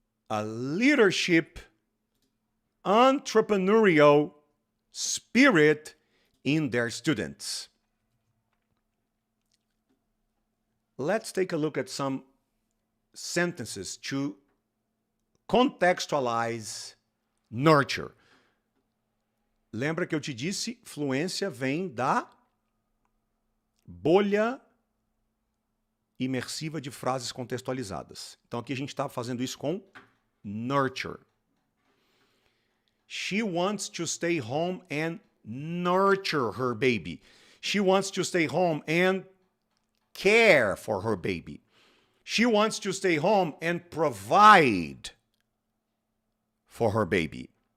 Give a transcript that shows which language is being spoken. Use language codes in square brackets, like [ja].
[en] A leadership, entrepreneurial spirit in their students. Let's take a look at some sentences to contextualize nurture. [pt] Lembra que eu te disse, fluência vem da bolha imersiva de frases contextualizadas. Então aqui a gente está fazendo isso com nurture. [en] She wants to stay home and nurture her baby. She wants to stay home and care for her baby. She wants to stay home and provide for her baby.